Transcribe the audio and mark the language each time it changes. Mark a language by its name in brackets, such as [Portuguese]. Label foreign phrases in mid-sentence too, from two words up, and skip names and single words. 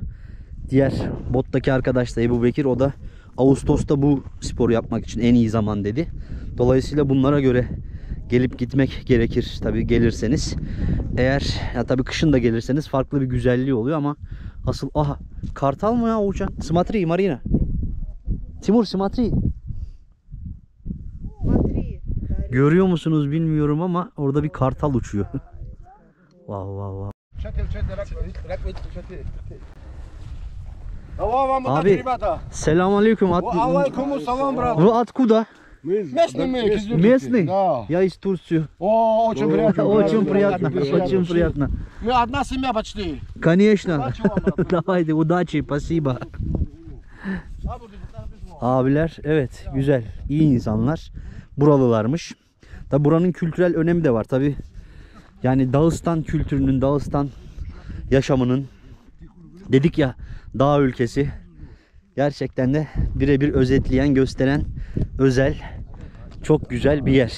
[Turkish] Diğer bottaki arkadaş da Ebu Bekir, o da Ağustos'ta bu sporu yapmak için en iyi zaman dedi. Dolayısıyla bunlara göre gelip gitmek gerekir tabi gelirseniz. Eğer ya tabi kışın da gelirseniz farklı bir güzelliği oluyor ama asıl aha kartal mı ya uçan? [Russian] Смотри, Marina. Timur, смотри. [Turkish] Görüyor musunuz bilmiyorum ama orada bir kartal uçuyor. Wow, wow, wow. Abi, selamünaleyküm. Aleykümselam, [Russian] брат. Вы откуда? Местный мы, Кизлюртики. Местный? Да. Я из Турции. О, очень приятно. Очень приятно, очень приятно. Мы одна семья почти. Конечно. Давайте, удачи, спасибо. [Turkish] Abiler, evet, güzel, iyi insanlar, buralılarmış. Tabi buranın kültürel önemi de var tabi. Yani Dağıstan kültürünün, Dağıstan yaşamının, dedik ya, dağ ülkesi, gerçekten de birebir özetleyen, gösteren özel, çok güzel bir yer.